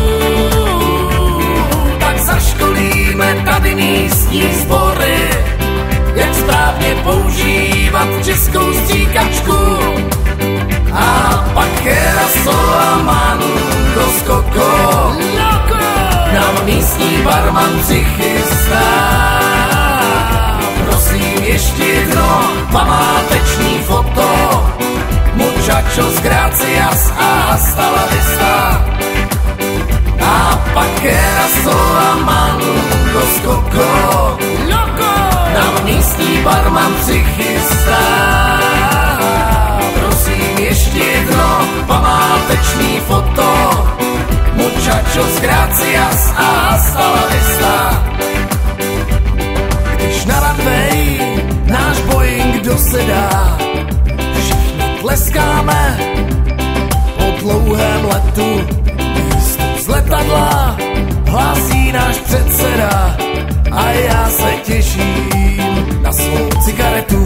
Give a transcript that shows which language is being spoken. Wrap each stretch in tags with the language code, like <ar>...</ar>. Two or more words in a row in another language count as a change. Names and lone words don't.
<cs>Tak zaškolíme tady místní sbory, jak správně používat českou stříkačku. A pak Kerasol a Mango s Coco nám místní barman přichystá. Prosím ještě jedno památeční foto,</cs> <es>muchachos gracias</es> <cs>a</cs> <es>hasta la vista.</es> <cs>A pak Kerasol a Mango s Coco nám místní barman přichystá. Prosím ještě jedno památečný foto,</cs> <es>muchachos gracias</es> <cs>a</cs> <es>hasta la vista.</es> <cs>Když na runway náš Boeing dosedá, všichni tleskáme po dlouhém letu. Místo z letadla hlásí náš předseda a já se těším na svou cigaretu.</cs>